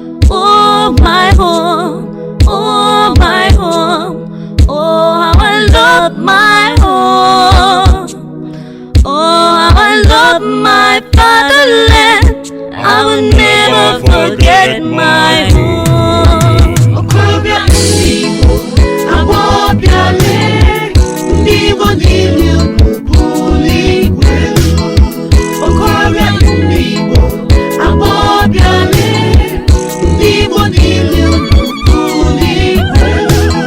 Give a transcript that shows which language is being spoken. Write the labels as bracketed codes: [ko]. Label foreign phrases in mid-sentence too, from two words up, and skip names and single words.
[en] Oh, my home, oh, my home, oh, how I love my home. Oh, how I love my fatherland. I will never forget my home. [ig] Okorobịa ndị Igbo, agbọghọbịa lee, ndị Igbo niile unu bulie igwe elu. Okorobịa ndị Igbo, agbọghọbịa lee, Ndị Igbo niile unu bulie Igbo elu.